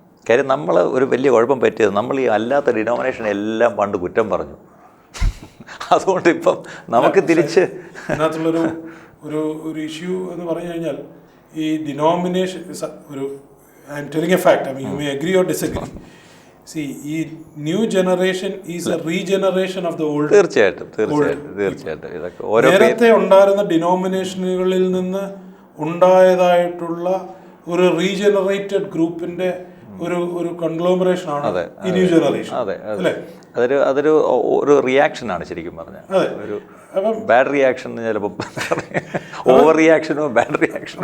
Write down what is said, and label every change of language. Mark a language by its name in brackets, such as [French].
[Malayalam] കാര്യം നമ്മൾ ഒരു വലിയ കുഴപ്പം പറ്റിയത് നമ്മൾ ഈ അല്ലാത്ത ഡിനോമിനേഷൻ എല്ലാം പണ്ട് കുറ്റം പറഞ്ഞു. അതുകൊണ്ട് ഇപ്പം നമുക്ക് തിരിച്ച് അതിനകത്തുള്ളൊരു ഒരു ഇഷ്യൂ എന്ന് പറഞ്ഞു കഴിഞ്ഞാൽ ഈ ഡിനോമിനേഷൻ ഒരു [English] I am telling a fact. I mean, you may agree or disagree. See, new generation is a regeneration of the old. [Malayalam] തീർച്ചയായിട്ടും. ഇതൊക്കെ ഓരോ നേരത്തെ ഉണ്ടായിരുന്ന ഡിനോമിനേഷനുകളിൽ നിന്ന് ഉണ്ടായതായിട്ടുള്ള ഒരു റീജനറേറ്റഡ് ഗ്രൂപ്പിന്റെ ഒരു കൺഗ്ലോമറേഷൻ ആണ് ഈ ന്യൂ ജനറേഷൻ. അല്ലേ? അതൊരു ഒരു റിയാക്ഷൻ ആണ് ശരിക്കും പറഞ്ഞാൽ. ഒരു ബാഡ് റിയാക്ഷൻ ചിലപ്പോൾ ഓവർ റിയാക്ഷനോ ബാഡ് റിയാക്ഷനോ.